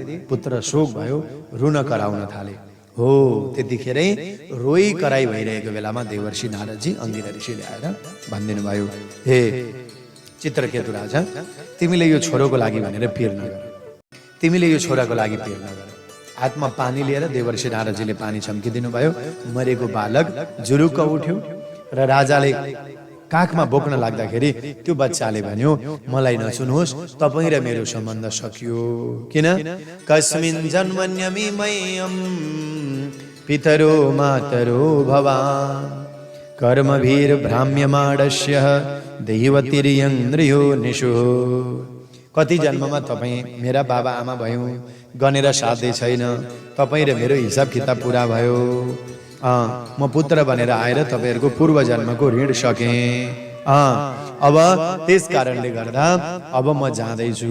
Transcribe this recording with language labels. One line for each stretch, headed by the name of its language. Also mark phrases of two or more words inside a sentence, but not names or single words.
Nepali: पुत्र शोक भयो, रुन कराउन थाले। हो, त्यतिखेरै रोई कराई भइरहेको बेलामा देवर्षि नारदजी अंगिरा ऋषिले आएर भनिदिनु भयो, हे चित्रकेतु राजा, तिमीले यो छोरोको लागि भनेर पिर नगर, तिमीले यो छोराको लागि पिर नगर। हातमा पानी लिएर देवर्षि नारदजीले पानी छम्किदिनु भयो। मरेको बालक जुरुक्क उठ्यो र राजाले काखमा बोक्न लाग्दाखेरि त्यो बच्चाले भन्यो, मलाई नसुन्नुहोस्, तपाईँ र मेरो सम्बन्ध सकियो। किन?
Sanskrit: कस्मिन् जन्मन्यमि मह्यं पितरो मातरो भवान् कर्मभिर भ्राम्यमाणस्य दैवतिर्यन्द्रियो निशो।
Nepali: कति जन्ममा तपाईँ मेरा बाबा आमा भयौँ, गनेर साध्य छैन, तपाईँ र मेरो हिसाब किताब पुरा भयो। म पुत्र बनेर आएर तपाईहरूको पूर्व जन्मको ऋण सकेँ। अब त्यस कारणले गर्दा अब म जाँदैछु।